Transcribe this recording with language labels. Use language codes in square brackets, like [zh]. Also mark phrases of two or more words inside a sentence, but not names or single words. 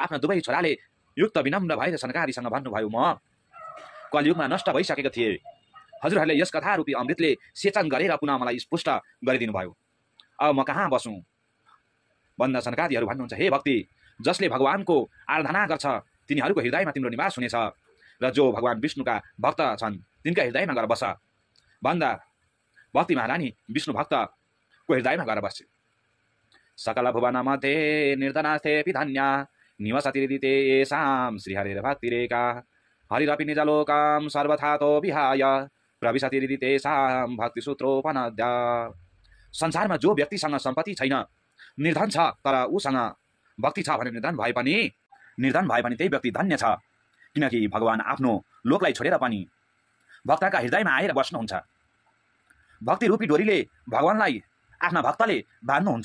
[ne] आफ्ना दुवै छोराले युक्त विनम्र भएर सनकादिसँग भन्नुभयो, म कलियुगमा नष्ट भइसकेको थिएँ, हजुरहरूले यस कथारूपी अमृतले सेचन गरेर पुनः मलाई स्पुष्ट गरिदिनु भयो, अब म कहाँ बसौँ भन्दा सनकादिहरू भन्नुहुन्छ, हे भक्ति, जसले भगवानको आराधना गर्छ तिनीहरूको हृदयमा तिम्रो निवास हुनेछ र जो भगवान विष्णुका भक्त छन् तिनका हृदयमा गएर बस भन्दा भक्ति महारानी विष्णु भक्तको हृदयमा गएर बस्छ। [sa] सकल भुवन मध्ये निर्धनास्तेऽपि धन्या निवसतिरिदिते येषां श्रीहरिर्भक्तिरेका हरिरपि निजलोकां सर्वथातो विहाय प्रविशतिरिदितेषां भक्तिसूत्रोपनद्या। [ne] संसारमा जो व्यक्तिसँग सम्पत्ति छैन, निर्धन छ, तर उसँग भक्ति छ भने निर्धन भए पनि त्यही व्यक्ति धन्य छ, किनकि भगवान आफ्नो लोकलाई छोडेर पनि भक्तका हृदयमा आएर बस्नुहुन्छ। भक्ति रूपी डोरीले भगवानलाई आफ्ना भक्तले बाँध्नुहुन्छ।